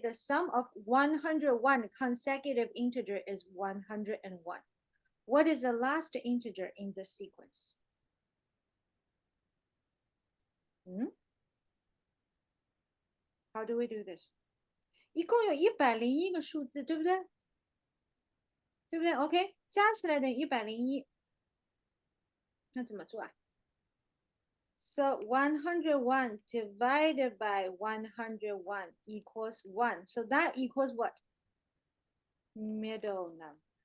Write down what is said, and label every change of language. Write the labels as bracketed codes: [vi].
[en] The sum of 101 consecutive integer is 101. What is the last integer in the sequence? How do we do this? 一共有101个数字，对不对？ [zh] 对不对 ？OK， 加起来等于101。 [en] 那怎么做啊？ So 101 divided by 101 equals 1. So that equals what? Middle number.